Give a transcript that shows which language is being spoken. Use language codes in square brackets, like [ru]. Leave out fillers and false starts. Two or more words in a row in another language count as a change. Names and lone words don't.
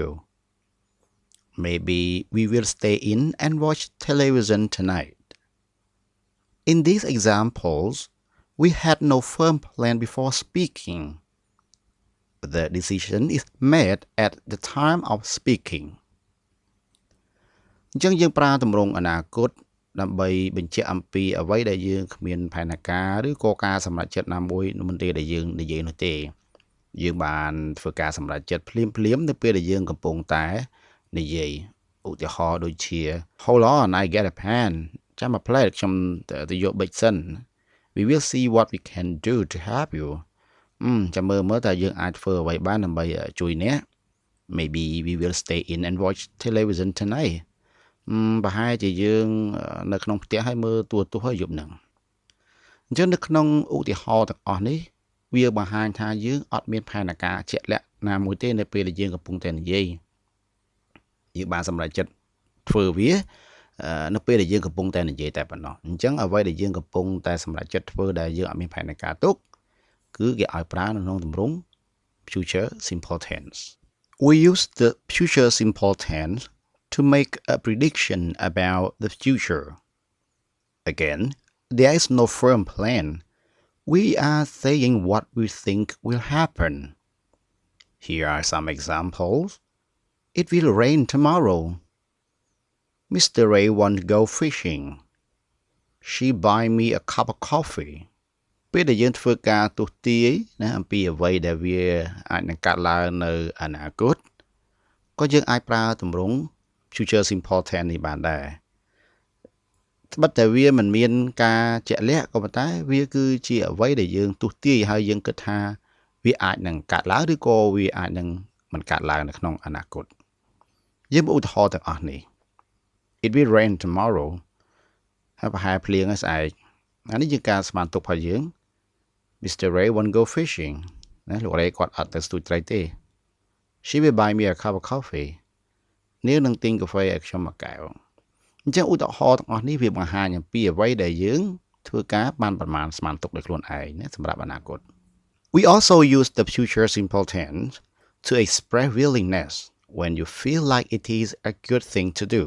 [en] Maybe we will stay in and watch television tonight. In these examples, we had no firm plan before speaking. The decision is made at the time of speaking. [km] អញ្ចឹងយើងប្រើទម្រង់អនាគតដើម្បីបញ្ជាក់អំពីអ្វីដែលយើងគ្មានផែនការឬក៏ការសម្រេចចិត្តណាមួយមុនពេលដែលយើងនិយាយនោះទេយើងបានធ្វើការសម្រេចចិត្តភ្លាមៗនៅពេលដែលយើងកំពុងតែនិយាយឧទាហរណ៍ដូចជា [en] Hold on, I get a pen. [km] ចាំមកផ្លែខ្ញុំទៅយកប៊ិចសិន [en] We will see what we can do to help you. [km] ចាំមើលតើយើងអាចធ្វើអ្វីបានដើម្បីជួយអ្នក [en] Maybe we will stay in and watch television tonight. [km] ប្រហែលជាយើងនៅក្នុងផ្ទះហើយមើលទូរទស្សន៍ហើយយប់ហ្នឹងអញ្ចឹងនៅក្នុងឧទាហរណ៍ទាំងអស់នេះវាបង្ហាញថាយើងអត់មានផែនការជាក់លាក់ណាមួយទេនៅពេលដែលយើងកំពុងតែនិយាយយើងបានសម្រេចចិត្តធ្វើវានៅពេលដែលយើងកំពុងតែនិយាយតែប៉ុណ្ណោះអញ្ចឹងអ្វីដែលយើងកំពុងតែសម្រេចចិត្តធ្វើដែលយើងអត់មានផែនការទុកគឺគេឲ្យប្រើនៅក្នុងទម្រង់ [en] future simple tense. We use the future simple tense to make a prediction about the future. Again, there is no firm plan. We are saying what we think will happen. Here are some examples. It will rain tomorrow. Mr. Ray wants to go fishing. She buy me a cup of coffee. [km] ពេលដែលយើងធ្វើការទស្សន៍ទាយណាអំពីអ្វីដែលវាអាចនឹងកើតឡើងនៅអ នាគតក៏យើងអាចប្រើទម្រង់ [en] future simple tense [km] នេះបានដែរត្បិតតែវាមិនមានការជាក់លាក់ក៏ប៉ុន្តែវាគឺជាអ្វីដែលយើងទស្សន៍ទាយហើយយើងគិតថាវាអាចនឹងកើតឡើងឬក៏វាអាចនឹងមិនកើតឡើងនៅក្នុងអនាគតយើងឧទាហរណ៍ទាំងអស់នេះ [en] It will rain tomorrow [km] ហើយប្រហែលភ្លៀងស្អែកអានេះជាការស្មានទុករបស់យើង Mr. [en] Ray won't go fishing [km] ណាលោក Ray គាត់អត់ទៅស្ទូចត្រីទេ [en] She will buy me a cup of coffee [km] នាងនឹងទិញកាហ្វេឲ្យខ្ញុំមួយកែវអញ្ចឹងឧទាហរណ៍ទាំងអស់នេះវាបង្ហាញអំពីអ្វីដែលយើងធ្វើការបានប្រមាណស្មានទុកដោយខ្លួនឯងណាសម្រាប់អនាគត [en] We also use the future simple tense to express willingness when you feel like it is a good thing to do.